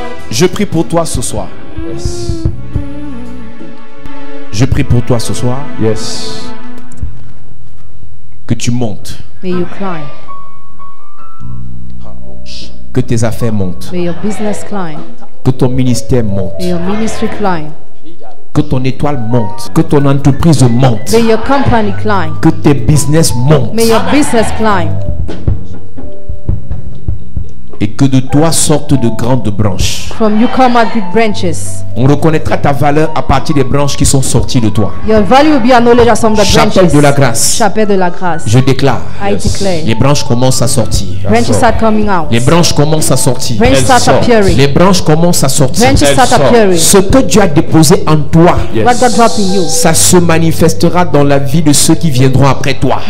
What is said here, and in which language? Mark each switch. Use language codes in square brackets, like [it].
[fr] Je prie pour toi ce soir. Je prie pour toi ce soir. Que tu montes. [en] May you climb. [fr] Que tes affaires montent. [en] May your business climb. [fr] Que ton ministère monte. [en] May your ministry climb. [fr] Que ton étoile monte. Que ton entreprise monte. [en] May your company climb. [fr] Que tes business montent. [en] May your business climb. [fr] Et que de toi sortent de grandes branches. [en] From you come out with branches. [fr] On reconnaîtra ta valeur à partir des branches qui sont sorties de toi. [en] Your value will be acknowledged as from the branches. [fr] Chapelle de la grâce. Chapelle de la grâce. Je déclare. [en] I declare. [fr] Les branches commencent à sortir. [en] Branches start coming out. [fr] Les branches commencent à sortir. [en] Branches start appearing. [fr] Les branches commencent à sortir. [en] Branches start appearing. [fr] Ce que Dieu a déposé en toi, [en] What God dropped in you. [fr] ça se manifestera dans la vie de ceux qui viendront après toi.